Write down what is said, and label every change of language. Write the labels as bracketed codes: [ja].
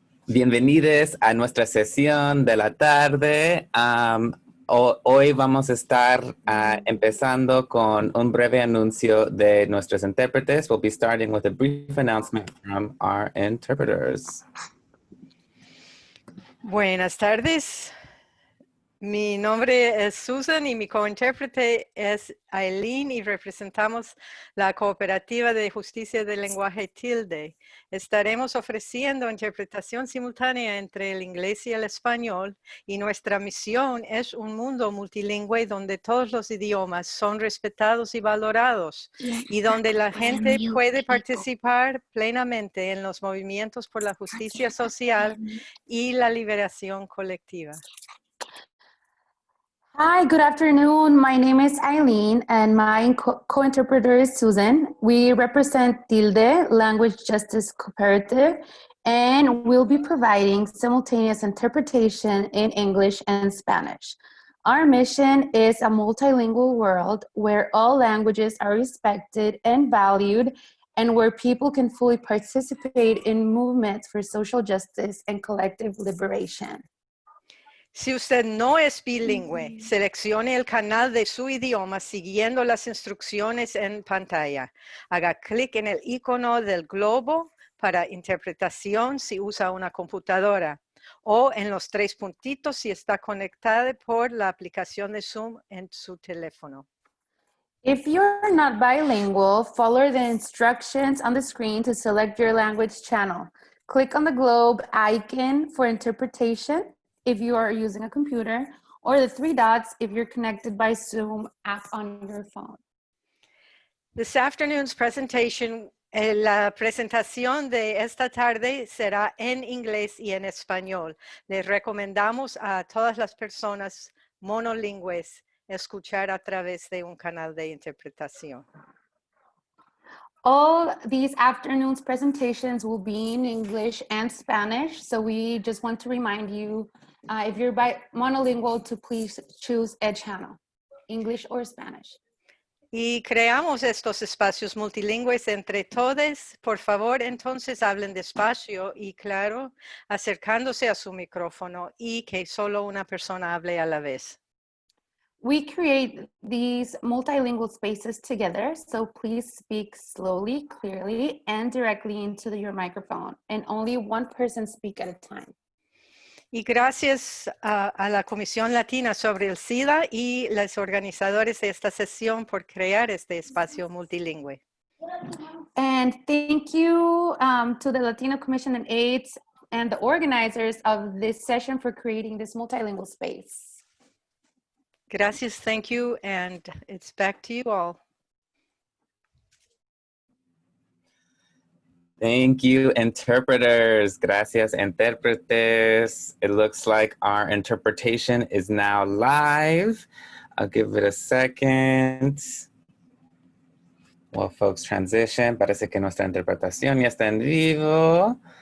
[es] Bienvenidos a nuestra sesión de la tarde. Hoy vamos a estar empezando con un breve anuncio de nuestros intérpretes. [en] We'll be starting with a brief announcement from our interpreters. [es] Buenas tardes. Mi nombre es Susan y mi cointérprete es Aileen y representamos la Cooperativa de Justicia del Lenguaje Tilde. Estaremos ofreciendo interpretación simultánea entre el inglés y el español y nuestra misión es un mundo multilingüe donde todos los idiomas son respetados y valorados y donde la gente puede participar plenamente en los movimientos por la justicia social y la liberación colectiva. [en] Hi, good afternoon. My name is Eileen and my co-interpreter is Susan. We represent Tilde Language Justice Cooperative and we'll be providing simultaneous interpretation in English and Spanish. Our mission is a multilingual world where all languages are respected and valued and where people can fully participate in movements for social justice and collective liberation. [es] Si usted no es bilingüe, seleccione el canal de su idioma siguiendo las instrucciones en pantalla. Haga clic en el icono del globo para interpretación si usa una computadora o en los tres puntitos si está conectado por la aplicación de Zoom en su teléfono. [en] If you're not bilingual, follow the instructions on the screen to select your language channel. Click on the globe icon for interpretation if you are using a computer, or the three dots if you're connected by Zoom app on your phone. This afternoon's presentation, [es] la presentación de esta tarde será en inglés y en español. Les recomendamos a todas las personas monolingües escuchar a través de un canal de interpretación. [en] All these afternoon's presentations will be in English and Spanish, so we just want to remind you, if you're monolingual, to please choose a channel, English or Spanish. [es] Y creamos estos espacios multilingües entre todos. Por favor, entonces hablen despacio y claro, acercándose a su micrófono y que solo una persona hable a la vez. [en] We create these multilingual spaces together, so please speak slowly, clearly, and directly into your microphone, and only one person speak at a time. [es] Y gracias a la Comisión Latina sobre el SIDA y los organizadores de esta sesión por crear este espacio multilingüe. [en] And thank you to the Latino Commission on AIDS and the organizers of this session for creating this multilingual space. [es] Gracias, [en] thank you, and it's back to you all. Thank you, interpreters. [es] Gracias, intérpretes. [en] It looks like our interpretation is now live. I'll give it a second. While folks transition, [es] parece que nuestra interpretación ya está en vivo.